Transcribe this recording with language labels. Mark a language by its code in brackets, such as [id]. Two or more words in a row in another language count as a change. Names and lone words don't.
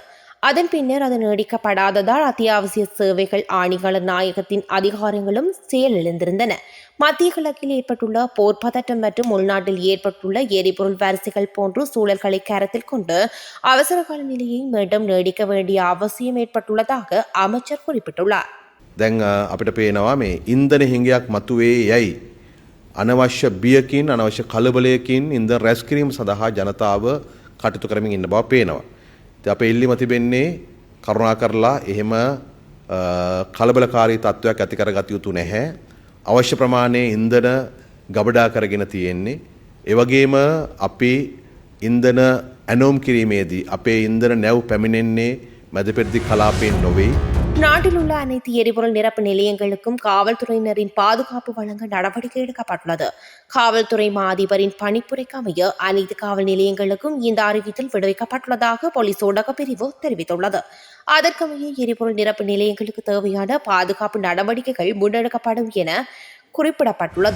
[ta] அதன் பின்னர் அது நீடிக்கப்படாததால் அத்தியாவசிய சேவைகள் ஆணையாளர் நாயகத்தின் அதிகாரங்களும் செயலிழந்திருந்தன. மத்திய கிழக்கில் ஏற்பட்டுள்ள போர் பதட்டம் மற்றும் உள்நாட்டில் ஏற்பட்டுள்ள எரிபொருள் வரிசைகள் போன்ற சூழல்களை கருத்தில் கொண்டு அவசர கால நிலையை மீண்டும் நீடிக்க வேண்டிய அவசியம் ஏற்பட்டுள்ளதாக அமைச்சர் குறிப்பிட்டுள்ளார். [si] දැන් අපිට පේනවා මේ ඉන්ධන හිඟයක් මතුවේ යයි අනවශ්‍ය බියකින් අනවශ්‍ය කලබලයකින් ඉන්ධන රැස් කිරීම සඳහා ජනතාව කටයුතු කරමින් ඉන්න බව පේනවා. ඉතින් අපේ ඉල්ලීම තිබෙන්නේ කරුණාකරලා එහෙම කලබලකාරී තත්ත්වයක් ඇති කරගත යුතු නැහැ. අවශ්‍ය ප්‍රමාණයේ ඉන්ධන ගබඩා කරගෙන තියෙන්නේ. ඒ වගේම අපි ඉන්ධන ඇනෝම් කිරීමේදී අපේ ඉන්ධන නැව් පැමිණෙන්නේ මැදපෙරදිග කලාපයෙන් නොවේ. [ta] நாட்டில் உள்ள அனைத்து எரிபொருள் நிரப்பு நிலையங்களுக்கும் காவல்துறையினரின் பாதுகாப்பு வழங்க நடவடிக்கை எடுக்கப்பட்டுள்ளது. காவல்துறை அதிபரின் பணிப்புரைக்கு அமைய அனைத்து காவல் நிலையங்களுக்கும் இந்த அறிவித்தல் விடுவிக்கப்பட்டுள்ளதாக போலீஸ் ஊடக பிரிவு தெரிவித்துள்ளது. அதற்கமைய எரிபொருள் நிரப்பு நிலையங்களுக்கு தேவையான பாதுகாப்பு நடவடிக்கைகள் முன்னெடுக்கப்படும் என குறிப்பிடப்பட்டுள்ளது.